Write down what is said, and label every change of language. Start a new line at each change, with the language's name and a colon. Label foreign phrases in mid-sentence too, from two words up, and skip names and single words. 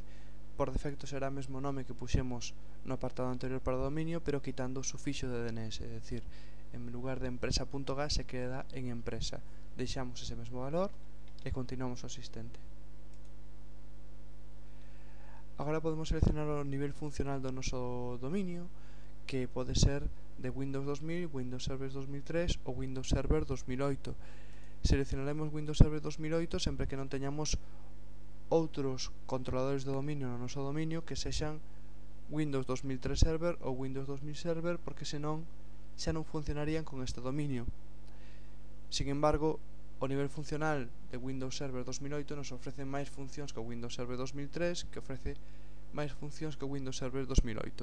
Galician: Por defecto será o mesmo nome que puxemos no apartado anterior para dominio, pero quitando o sufixo de DNS, é dicir, en lugar de empresa.ga se queda en empresa. Deixamos ese mesmo valor e continuamos o asistente. Agora podemos seleccionar o nivel funcional do noso dominio, que pode ser de Windows 2000, Windows Server 2003 ou Windows Server 2008. Seleccionaremos Windows Server 2008 sempre que non teñamos outros controladores de dominio no noso dominio que sexan Windows 2003 Server ou Windows 2000 Server, porque senón xa non funcionarían con este dominio.
Spanish: Sin embargo,
Galician: o nivel funcional de Windows Server 2008 nos ofrece máis funcións que o Windows Server 2003, que ofrece máis funcións que o Windows Server 2008.